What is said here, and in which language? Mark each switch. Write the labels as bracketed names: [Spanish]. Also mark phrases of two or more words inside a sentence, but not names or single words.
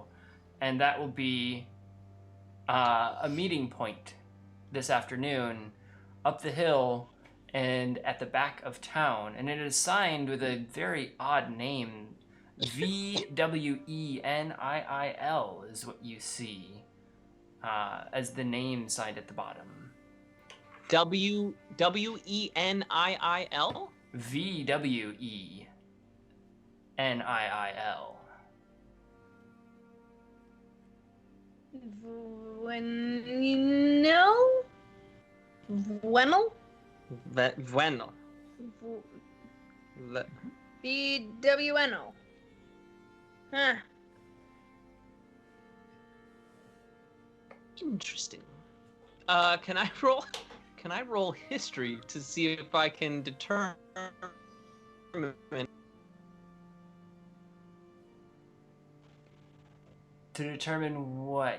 [English] And that will be a meeting point this afternoon up the hill and at the back of town. And it is signed with a very odd name. VWENIIL is what you see as the name signed at the bottom. WENIIL. VWENIIL. Bueno? Bueno? Bueno. BWNO. Huh. Interesting. Can I roll history to see if I can determine? To determine what?